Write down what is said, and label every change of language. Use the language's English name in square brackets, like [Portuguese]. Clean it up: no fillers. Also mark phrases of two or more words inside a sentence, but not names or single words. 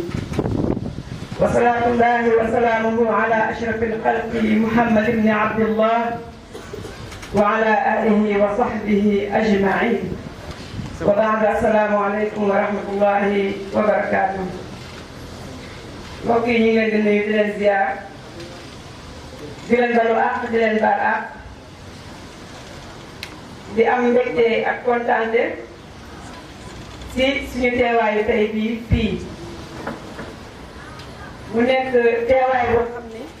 [Arabic] وصلاة الله وسلامه على أشرف الخلق محمد بن عبد الله وعلى آله وصحبه أجمعين. وبعد السلام عليكم ورحمة الله وبركاته. [Wolof] mbokk yi ñu ngi leen di nuyu di leen ziar di leen balu àq di leen baal àq di am mbégte ak kontaante ci suñu teewaayu tey bii fii mu nekk teewaay boo xam ni